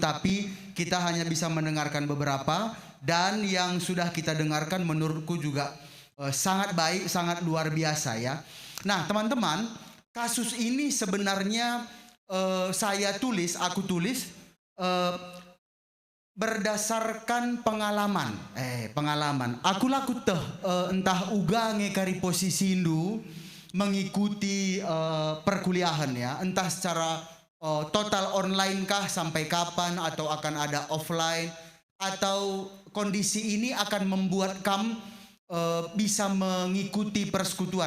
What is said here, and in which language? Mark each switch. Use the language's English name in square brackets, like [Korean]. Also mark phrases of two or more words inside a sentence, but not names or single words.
[Indonesian] Tapi kita hanya bisa mendengarkan beberapa. Dan yang sudah kita dengarkan menurutku juga sangat baik, sangat luar biasa ya. Nah teman-teman, kasus ini sebenarnya aku tulis berdasarkan pengalaman. Pengalaman. Aku [Batak Karo] laku entah uga ngekari posisi indu [Indonesian] mengikuti perkuliahan ya, entah secara total online kah sampai kapan, atau akan ada offline, atau kondisi ini akan membuat kamu bisa mengikuti persekutuan.